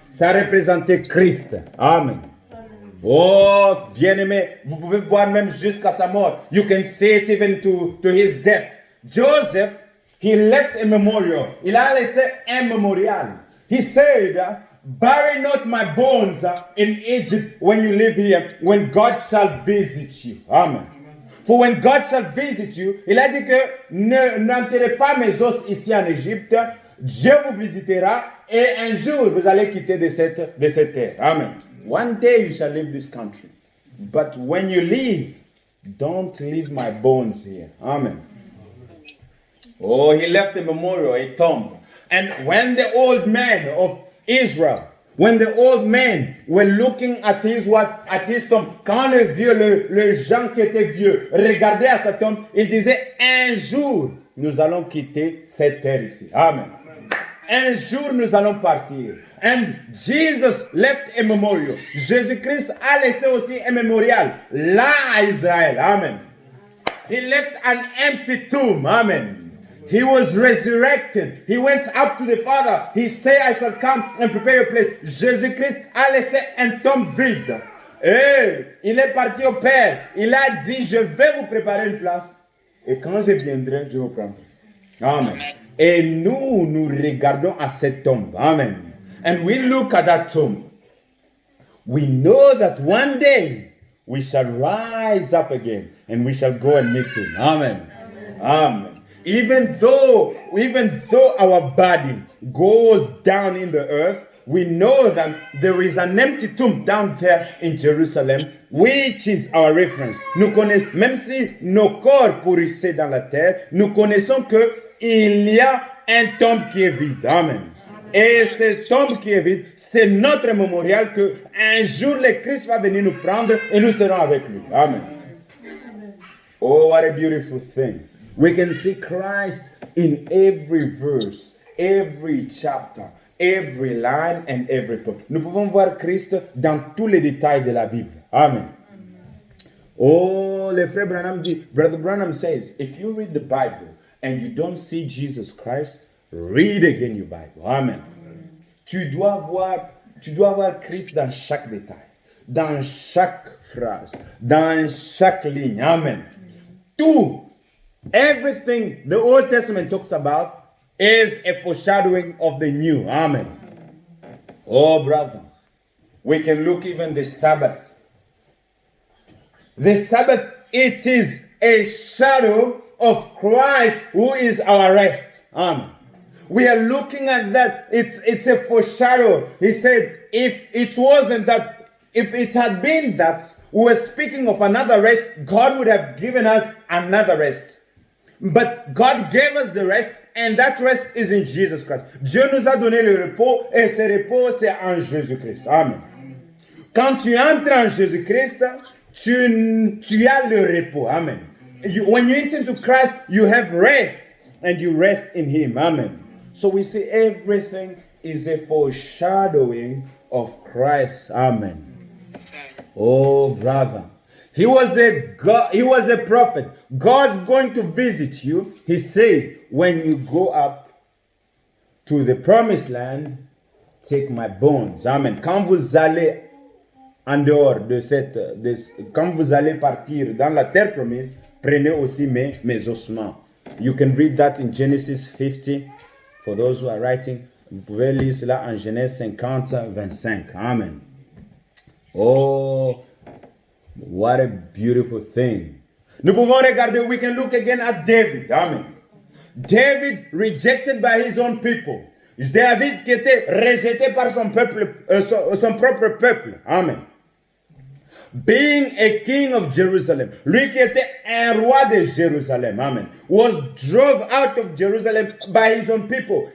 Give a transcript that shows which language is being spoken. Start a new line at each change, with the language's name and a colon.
French: Ça représentait Christ. Amen. Oh, bien-aimé, vous pouvez voir même jusqu'à sa mort.
English: You can see it even to his death. Joseph, he left a memorial.
French: Il a laissé un mémorial.
English: He said, bury not my bones in Egypt when you live here, when God shall visit you. Amen. For when God shall visit you,
French: il a dit que n'enterrez pas mes os ici en Égypte. Dieu vous visitera et un jour vous allez quitter de cette terre. Amen.
English: One day you shall leave this country. But when you leave, don't leave my bones here. Amen. Oh, he left a memorial, a tomb. And when the old men of Israel, when the old men were looking at his tomb,
French: quand le vieux, le gens qui étaient vieux regardaient à sa tombe, ils disaient, un jour, nous allons quitter cette terre ici. Amen. Un jour, nous allons partir.
English: And Jesus left a memorial.
French: Jésus-Christ a laissé aussi un mémorial là à Israël.
English: Amen. He left an empty tomb. Amen. He was resurrected. He went up to the Father. He said, I shall come and prepare your place.
French: Jésus-Christ a laissé un tombe vide. Et il est parti au Père. Il a dit, je vais vous préparer une place. Et quand je viendrai, je vous prendrai. Amen. Et nous regardons à cette tombe.
English: Amen. And we look at that tomb. We know that one day we shall rise up again and we shall go and meet him. Amen. Amen. Even though our body goes down in the earth, we know that there is an empty tomb down there in Jerusalem, which is our reference.
French: Nous connaissons, même si nos corps pourrissaient dans la terre, nous connaissons que il y a un tombe qui est vide. Amen. Et ce tombe qui est vide, c'est notre mémorial que un jour le Christ va venir nous prendre et nous serons avec lui. Amen.
English: Oh, what a beautiful thing. We can see Christ in every verse, every chapter, every line and every poem.
French: Nous pouvons voir Christ dans tous les détails de la Bible. Amen. Oh, le frère Branham dit,
English: Brother Branham says, if you read the Bible and you don't see Jesus Christ, read again your Bible. Amen.
French: Tu dois voir Christ dans chaque détail, dans chaque phrase, dans chaque ligne. Amen.
English: Tout, everything the Old Testament talks about is a foreshadowing of the new. Amen. Oh, brother, we can look even the Sabbath. The Sabbath, it is a shadow of Christ who is our rest. Amen. We are looking at that. It's a foreshadow. He said, if it had been that we were speaking of another rest, God would have given us another rest. But God gave us the rest, and that rest is in Jesus Christ.
French: Dieu nous a donné le repos, et ce repos, c'est en Jésus-Christ. Amen. Quand tu entres en Jésus-Christ, tu as le repos. Amen.
English: When you enter into Christ, you have rest, and you rest in Him. Amen. So we see everything is a foreshadowing of Christ. Amen. Oh, brother. He was a prophet. God's going to visit you. He said, when you go up to the promised land, take my bones. Amen.
French: Quand vous allez en dehors quand vous allez partir dans la terre promise, prenez aussi mes ossements.
English: You can read that in Genesis 50, For those who are writing,
French: vous pouvez lire cela en Genèse 50, 25. Amen.
English: Oh, what a beautiful thing.
French: Nous pouvons regarder,
English: we can look again at David. Amen. David rejected by his own people.
French: David qui était rejeté par son peuple, son propre peuple. Amen.
English: Being a king of Jerusalem,
French: lui qui était un roi de Jérusalem,
English: amen, was drove out of Jerusalem by his own people.